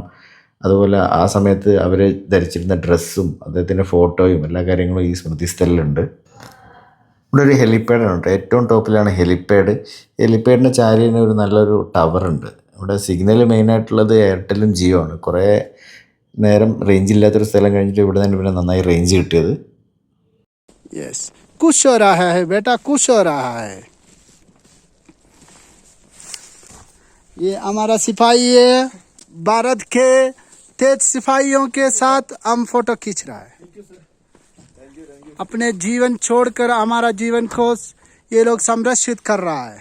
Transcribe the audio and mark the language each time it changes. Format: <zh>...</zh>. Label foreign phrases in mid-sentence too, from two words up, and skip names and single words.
<ml>അതുപോലെ ആ സമയത്ത് അവർ ധരിച്ചിരുന്ന ഡ്രസ്സും അദ്ദേഹത്തിൻ്റെ ഫോട്ടോയും എല്ലാ കാര്യങ്ങളും ഈ സ്മൃതി സ്ഥലിലുണ്ട്. ഇവിടെ ഒരു ഹെലിപ്പാഡാണ് കേട്ടോ, ഏറ്റവും ടോപ്പിലാണ് ഹെലിപ്പാഡ്. ഹെലിപ്പാഡിൻ്റെ ചാരിന് ഒരു നല്ലൊരു ടവറുണ്ട്. ഇവിടെ സിഗ്നൽ മെയിനായിട്ടുള്ളത് എയർടെലും ജിയോ ആണ്. കുറേ നേരം റേഞ്ച് ഇല്ലാത്തൊരു സ്ഥലം കഴിഞ്ഞിട്ട് ഇവിടെ നിന്ന് പിന്നെ നന്നായി റേഞ്ച് കിട്ടിയത്.</ml> <hi>यस, कुछ हो रहा है बेटा, कुछ हो रहा है. ये हमारा सिपाही है, भारत के तेज सिपाहियों के साथ हम फोटो खींच रहा है. अपने जीवन छोड़कर हमारा जीवन को ये लोग संरक्षित कर रहा है.</hi>